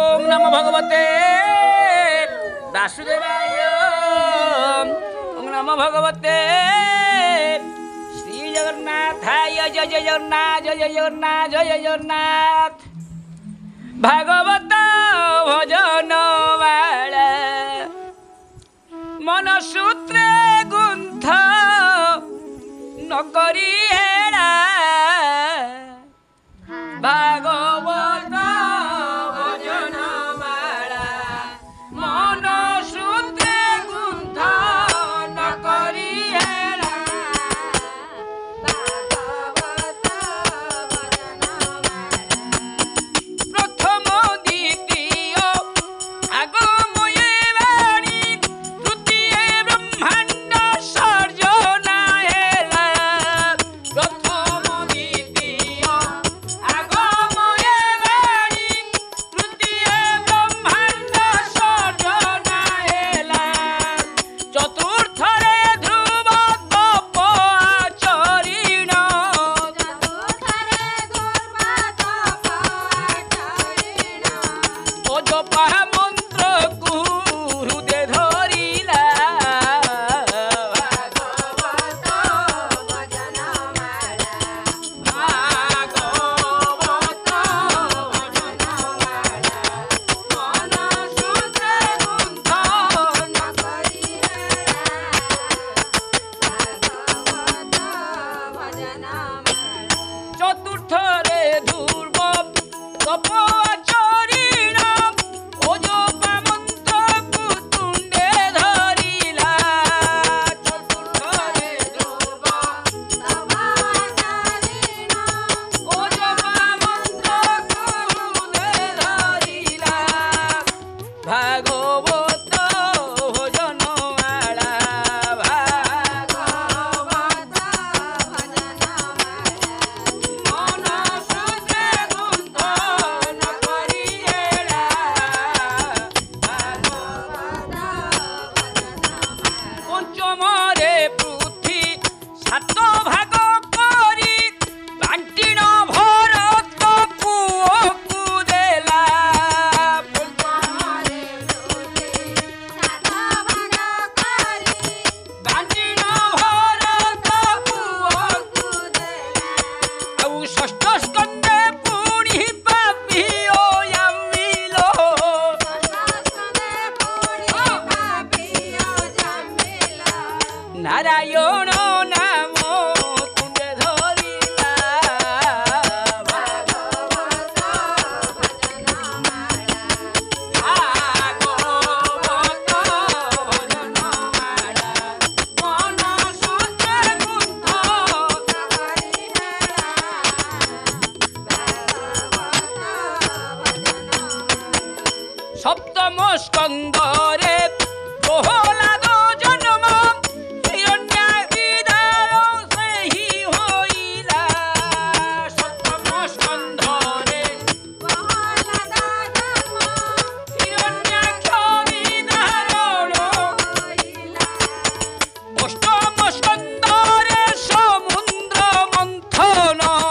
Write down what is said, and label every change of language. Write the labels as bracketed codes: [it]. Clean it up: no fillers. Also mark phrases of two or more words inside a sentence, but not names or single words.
[sa] नमो भगवते वासुदेवाय ओम नमो भगवते श्री जगन्नाथाय [or] ଜୟ ଜୟ ଜଗନ୍ନାଥ ଜୟ ଜୟ ଜଗନ୍ନାଥ ଜୟ ଜୟ ଜଗନ୍ନାଥ ଭାଗବତ ଭଜନ ବାଲା ମନ ସୂତ୍ରେ ଗୁନ୍ଥ ନକରି ହେଳା ଭାଗବତ ଭଜନ ବାଲା ମନ ସୂତ୍ରେ ଗୁନ୍ଥ ନକରି ହେଳା ଭାଗବତ ଭଜନ ପ୍ରଥମ ଦ୍ୱିତୀୟ ଆଗମୟେ ବାଣୀ ତୃତୀୟ ବ୍ରହ୍ମାଣ୍ଡ ସର୍ଜନା ହେଲା ପ୍ରଥମ ଦ୍ୱିତୀୟ ଆଗମୟେ ବାଣୀ ତୃତୀୟ ବ୍ରହ୍ମାଣ୍ଡ ସର୍ଜନା ହେଲା ଚତୁର୍ଥ ରେ ଧ୍ରୁବ ତପ ଆଚରିଣ ଓ ଜପା ମନ୍ତ୍ର କୋ ହୃଦୟ ଧରିଲା ଭାଗବତ ଭଜନ ମାଳା ଭାଗବତ ଭଜନ ମାଳା ମନ ସୂତ୍ରେ ଗୁନ୍ଥ ନକରି ଚତୁର୍ଥ ରେ ଧ୍ରୁବ ତପ ଆଚରିଣ ଓ ଜପା ମନ୍ତ୍ର କୋ ତୁଣ୍ଡେ ଧରିଲା ଚତୁର୍ଥ ରେ ଧ୍ରୁବ ତପ ଆଚରିଣ ଓ ଜପା ମନ୍ତ୍ର କୋ ହୃଦୟ ଧରିଲା ଭାଗବତ ଭଜନ ମାଳା ଭାଗବତ ଭଜନ ମନ ସୂତ୍ରେ ଗୁନ୍ଥ ନକରି ହେଳା ଭାଗବତ ପଞ୍ଚମ ରେ ପୃଥ୍ୱୀ ସାତ ଭାଗ କରି ବାଣ୍ଟିଣ ଭରତ ପୁଅକୁ ଦେଲା ପଞ୍ଚମ ରେ ପୃଥ୍ୱୀ ସାତ ଭାଗ କରି ବାଣ୍ଟିଣ ଭରତ ପୁଅକୁ ଦେଲା ଆଉ ଷଷ୍ଠ ସ୍କନ୍ଧେ ପୁଣି ପାପୀ ଓୟାମିଲୋ ନାରାୟଣ ନାମ ତୁଣ୍ଡେ ଧରିଲା ଭାଗବତ ଭଜନ ମାଳା ଭାଗବତ ଭଜନ ମାଳା ମନ ସୂତ୍ରେ ଗୁନ୍ଥ ନକରି ହେଳା ସପ୍ତମ ସ୍କନ୍ଧରେ ପ୍ରହ୍ଲାଦ ଜନ୍ମ ହିରଣ୍ୟାକ୍ଷର ସେ ହି ହୋଇଲା ସପ୍ତମ ସ୍କନ୍ଧରେ ପ୍ରହ୍ଲାଦ ଜନ୍ମ ହିରଣ୍ୟାକ୍ଷର ଧାରଣ ହୋଇଲା ଅଷ୍ଟମ ସ୍କନ୍ଧରେ ସମୁଦ୍ର ମନ୍ଥନ